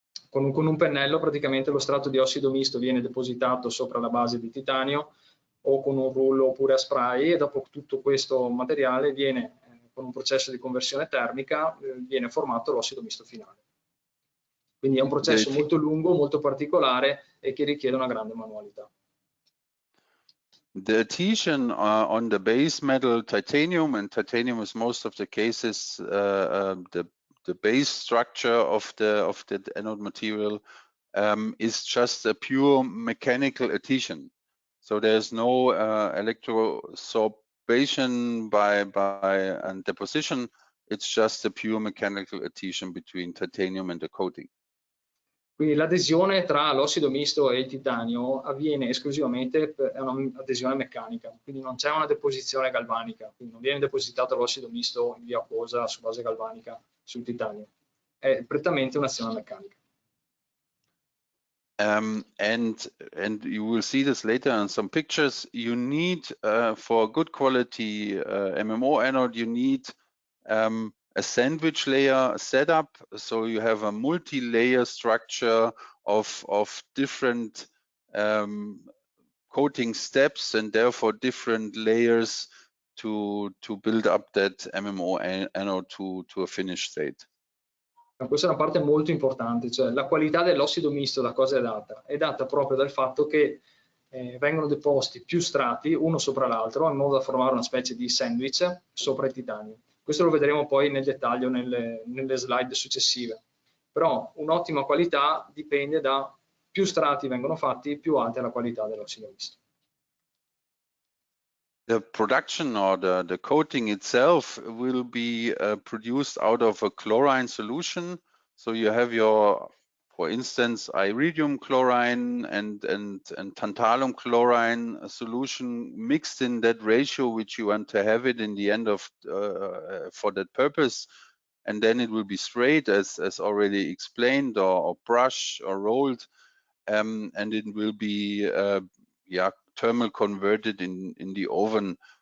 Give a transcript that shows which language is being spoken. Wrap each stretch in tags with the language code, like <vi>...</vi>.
<it>con un pennello, praticamente lo strato di ossido misto viene depositato sopra la base di titanio o con un rullo oppure a spray, e dopo tutto questo materiale viene con un processo di conversione termica viene formato l'ossido misto finale. Quindi è un processo molto lungo, molto particolare e che richiede una grande manualità.</it> <en>The adhesion on the base metal titanium, and titanium is most of the cases the base structure of the anode material, is just a pure mechanical adhesion. So there's no electrosorbation by deposition. It's just a pure mechanical adhesion between titanium and the coating.</en> <it>Quindi l'adesione tra l'ossido misto e il titanio avviene esclusivamente per un'adesione meccanica, quindi non c'è una deposizione galvanica, quindi non viene depositato l'ossido misto in via acquosa su base galvanica sul titanio, è prettamente un'azione meccanica.</it> <en>And you will see this later in some pictures. You need for good quality MMO anode, you need a sandwich layer setup, so you have a multi-layer structure of different coating steps and therefore different layers to build up that MMO anode to a finished state.</en> <it>Questa è una parte molto importante, cioè la qualità dell'ossido misto da cosa è data? È data proprio dal fatto che vengono deposti più strati uno sopra l'altro in modo da formare una specie di sandwich sopra il titanio. Questo lo vedremo poi nel dettaglio nelle slide successive. Però un'ottima qualità dipende da più strati vengono fatti, più alta è la qualità dell'ossido misto.</it> <en>The production or the coating itself will be produced out of a chlorine solution. So you have your, for instance, iridium chlorine and tantalum chlorine solution mixed in that ratio which you want to have it in the end of for that purpose, and then it will be sprayed as already explained, or brushed or rolled, and it will be thermal converted in the oven.</en>